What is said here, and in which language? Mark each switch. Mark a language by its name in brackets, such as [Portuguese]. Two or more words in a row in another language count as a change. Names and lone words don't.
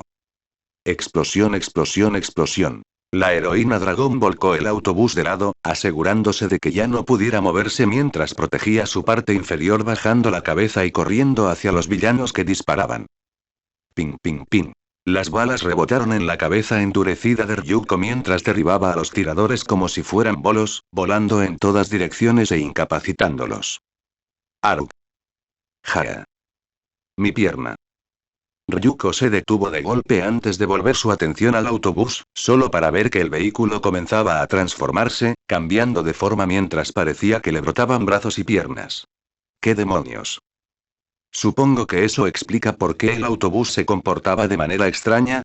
[Spanish] Explosión, explosión, explosión. La heroína dragón volcó el autobús de lado, asegurándose de que ya no pudiera moverse mientras protegía su parte inferior bajando la cabeza y corriendo hacia los villanos que disparaban. Ping, ping, ping. Las balas rebotaron en la cabeza endurecida de Ryuko mientras derribaba a los tiradores como si fueran bolos, volando en todas direcciones e incapacitándolos. Aruk. Jaa. Mi pierna. Ryuko se detuvo de golpe antes de volver su atención al autobús, solo para ver que el vehículo comenzaba a transformarse, cambiando de forma mientras parecía que le brotaban brazos y piernas. ¿Qué demonios? Supongo que eso explica por qué el autobús se comportaba de manera extraña.